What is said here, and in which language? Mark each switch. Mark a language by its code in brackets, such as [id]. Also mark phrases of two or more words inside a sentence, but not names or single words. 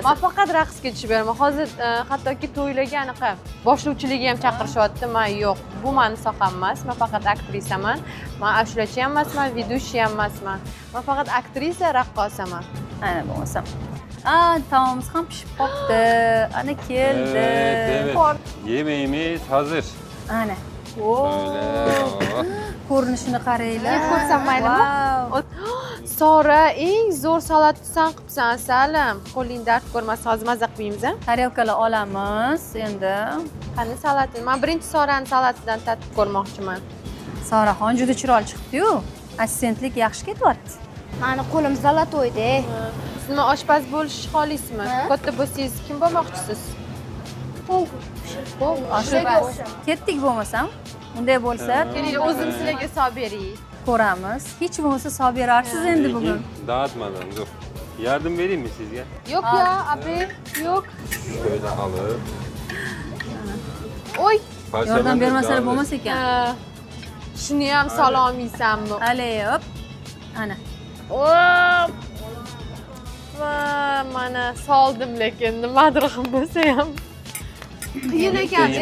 [uz] Men faqat raqsga tushib beraman. Hozir hattoki to'ylarga anaqa boshlovchilikka ham chaqirishyapti. Men yo'q. Bu meni soham emas. Men faqat aktrisaman. Men ashulachi ham emasman, vedushi ham emasman. Men faqat aktrisa, raqqosaman. Ana bo'lmasam. Taomimiz ham pishib qopti. Ana keldi. [tr] Evet. Yemeğimiz hazır. [uz] Ana. [tr] Böyle. [uz] Ko'rinishini qaranglar. Yeb ko'rsam maylimi? Vau. Sora, eng zo'r salatni sen qilibsan, Salim. Qo'ling dard ko'rmasa, hozir maza qilib yeymiz-a? Tarelkalar olamiz endi. Qani salatni? Men birinchi Sorani salatidan tatib ko'rmoqchiman. Soraxon juda chiroyli chiqdi-yu. Assistentlik yaxshi ketyapti. Mani qo'lim zalatoyda. Siz nima oshpaz bo'lish xohlaysizmi? Katta bo'lsangiz kim bo'lmoqchisiz? Oshpaz. Ketdik bo'lmasam. Unday bo'lsa, Keling, o'zim sizlarga solib beray. ko'ramiz. Hech bo'lmasa solib berarsiz endi bugun. [tr] Dağıtmadan dur. Yardım vereyim mi sizge? [uz] Yo'q ya, abi, yo'q. [tr] Şöyle alıp. Oy. [uz] Yordam bermasalar bo'lmas ekan. Shuni ham sololmaysanmi? Alayop. Ana. Hop. Va, mana soldim lekin nimadir qilib bo'lsa ham. Qiyin ekan-da.